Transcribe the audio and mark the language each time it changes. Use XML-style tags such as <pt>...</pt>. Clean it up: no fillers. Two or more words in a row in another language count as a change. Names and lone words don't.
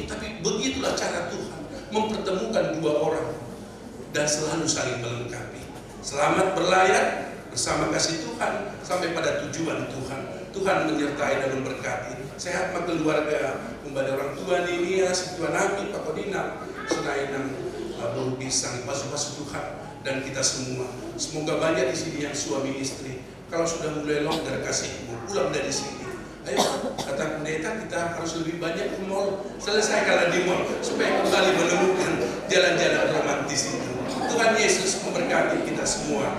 <id>Tapi begitulah cara Tuhan mempertemukan 2 orang dan selalu saling melengkapi. Selamat berlayar bersama kasih Tuhan sampai pada tujuan Tuhan. Tuhan menyertai dan memberkati. Sehat keluarga, kembali orang tua ini ya, si Tuhan Nabi, Pak Kodina, senainan bulu pisang, pasu-pasu Tuhan. Dan kita semua, semoga banyak di sini yang suami istri. Kalau sudah mulai longgar kasihmu, pulang dari sini. Ayo, kata pendeta kita harus lebih banyak ke mall. Selesaikanlah di mall supaya kembali menemukan jalan-jalan romantis itu. Tuhan Yesus memberkati kita semua.</id>